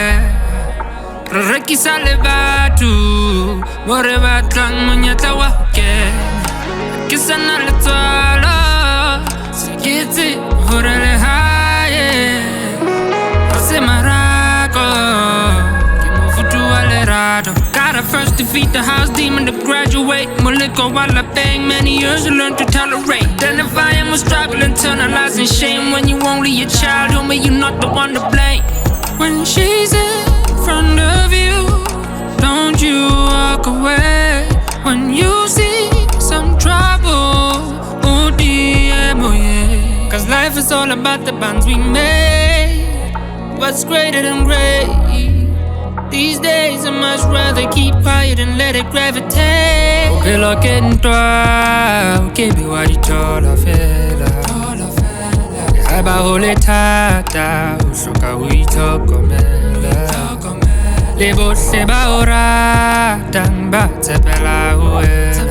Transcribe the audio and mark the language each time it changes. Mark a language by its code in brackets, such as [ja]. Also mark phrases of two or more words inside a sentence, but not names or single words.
[st] Re rekisa le batho mo re batlang monyetla wa ho kena. Ke sana letswalo se ke tsebe hore le hae ha se marako. Ke mofuthu wa lerato. [en] Gotta first defeat the house demon to graduate. [st] Moleko wa lapeng, [en] many years to learn to tolerate. Then if I am a struggle, internalizing shame. When you only a child, homie, you're not the one to blame. When she's in front of you, don't you walk away. When you see some trouble, oh dear, oh yeah. Cause life is all about the bonds we made. What's greater than great? These days I much rather keep quiet and let it gravitate. [st] Bophelo ke ntwa o ke be wa di thola fela. Le ha ba ho le thata o hloka ho itlhokomela. Le bohle ba o ratang ba tshepela ho wena.